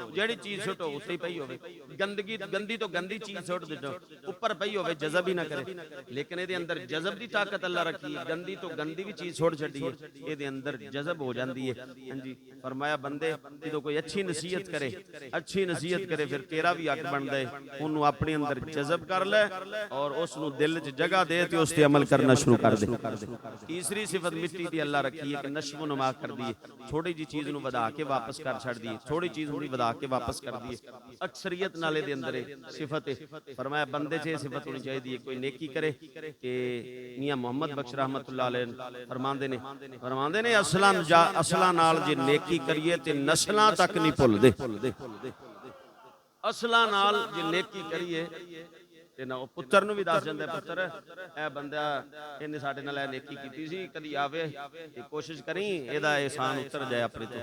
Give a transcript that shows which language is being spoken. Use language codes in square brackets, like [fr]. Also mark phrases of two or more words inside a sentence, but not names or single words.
[pa] جیہڑی چیز سٹو اتے ای پئی ہووے، گندگی گندی توں گندی چیز سٹ دو اوپر پئی ہووے جذب ای نا کرے، لیکن ایہہ اندر جذب دی طاقت اللہ رکھی ہے، گندی توں گندی وی چیز چھوڑ چھڈی ہے، ایہہ اندر جذب ہو جاندی ہے. ہاں جی فرمایا بندے نوں کوئی اچھی نصیحت کرے، اچھی نصیحت کرے فیر تیرا وی حق بنتا ہے، اوہنوں اپنے اندر جذب کر لے تے اوہنوں دل چ جگہ دے تے اس تے عمل کرنا شروع کر دے. تیسری صفت مٹی دی اللہ رکھی ہے کہ نشو و نما کر دی ہے، تھوڑی جی چیز نوں ودھا کے واپس کر چھڈ دی، تھوڑی چیز نوں ودھا کے واپس کر دی. اکثریت نالے دے اندر صفت ہے، فرمایا بندے چ صفت ہونی چاہیدی کوئی نیکی کرے کہ میاں محمد بخش رحمۃ اللہ علیہ فرماندے نے اصلاں نال جے نیکی کریے تے نسلاں تک نہیں بھلدے، اصلاں نال جے نیکی کریے تے نا پتر نوں وی دس جاندا پتر ایہہ بندہ اینے ساڈے نال نیکی کیتی سی، کدی آوے تے کوشش کریں اوہدا احسان اتر جائے اپنے توں.